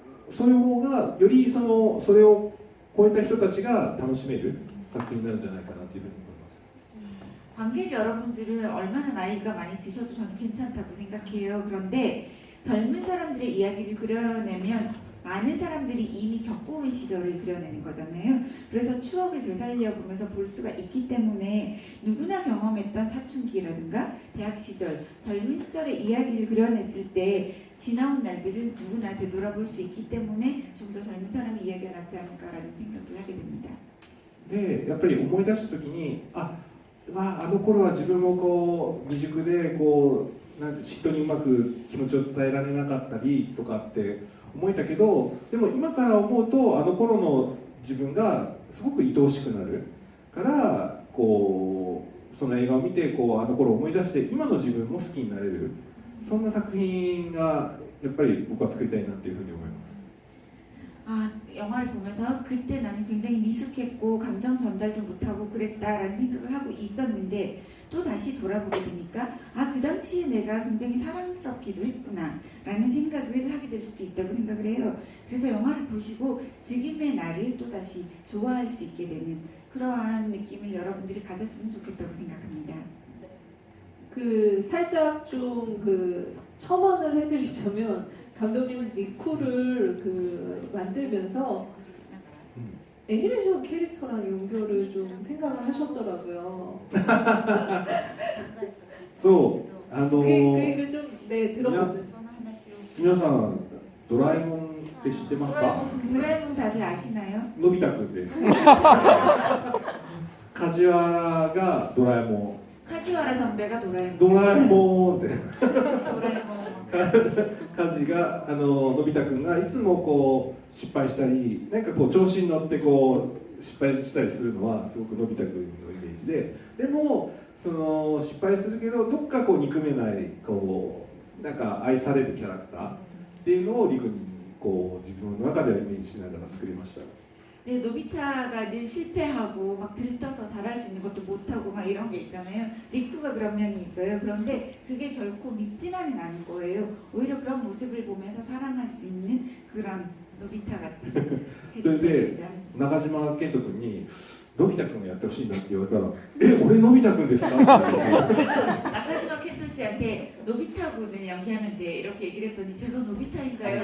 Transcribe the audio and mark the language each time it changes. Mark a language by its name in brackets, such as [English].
[Japanese] うそれ方がよりそれを超えた人たちが楽しめる作品になるんじゃないかなというふうに思います。 [Korean] 관객 여러분들은 얼마나 나이가 많이 드셔도 저는 괜찮다고 생각해요. 그런데 젊은 사람들의 이야기를 그려내면 많은 사람들이 이미 겪어온 시절을 그려내는 거잖아요. 그래서 추억을 되살려보면서 볼 수가 있기 때문에 누구나 경험했던 사춘기라든가 대학 시절, 젊은 시절의 이야기를 그려냈을 때 지나온 날들을 누구나 되돌아볼 수 있기 때문에 좀 더 젊은 사람의 이야기가 낫지 않을까라는 생각을 하게 됩니다. [Japanese] でやっぱり思い出した時にあの頃は自分もこう未熟でこうなんて人にうまく気持ちを伝えられなかったりとかって思えたけどでも今から思うとあの頃の自分がすごく愛おしくなるからこうその映画を見てこうあの頃を思い出して今の自分も好きになれるそんな作品がやっぱり僕は作りたいなというふうに思います。 [Korean] 영화를 보면서 그때 나는 굉장히 미숙했고 감정 전달도 못하고 그랬다라는 생각을 하고 있었는데 또 다시 돌아보게 되니까 아, 그 당시에 내가 굉장히 사랑스럽기도 했구나 라는 생각을 하게 될 수도 있다고 생각을 해요. 그래서 영화를 보시고 지금의 나를 또 다시 좋아할 수 있게 되는 그러한 느낌을 여러분들이 가졌으면 좋겠다고 생각합니다. 그 살짝 좀 그 첨언을 해드리자면 감독님은 리쿠를 그 만들면서 애니메이션 캐릭터랑 연결을 좀 생각을 하셨더라고요. [Japanese] そう [Korean] 그 얘기를 좀 네 들어보죠. [Japanese] 皆さんドラえもんって知ってますか？ [Korean] 도라에몽 다들 아시나요? [Japanese] のび太くんです梶原がドラえも [Korean] 카지와라 선배가 도라에몽. [Japanese] んドラえもんって [Korean] 도라에몽. [Japanese] 梶がのび太くんがいつもこう失敗したりなんかこう調子に乗ってこう失敗したりするのはすごくのび太くんのイメージでもその失敗するけどどっかこう憎めないこうなんか愛されるキャラクターっていうのをリクにこう自分の中ではイメージしながら作りました。 [Korean] 네, 노비타가 늘 실패하고 막 들떠서 잘할 수 있는 것도 못하고 막 이런 게 있잖아요. 리쿠가 그런 면이 있어요. 그런데 그게 결코 밉지만은 않을 거예요. 오히려 그런 모습을 보면서 사랑할 수 있는 그런 노비타 같은 캐릭터입니다. [Japanese] 中島健人君にのび太くんをやってほしいなって言われたら俺のび太くんですか？ [Korean] 나카지마 켄토 씨한테 노비타 군을 연기하면 돼 이렇게 얘기를 했더니 제가 노비타인가요?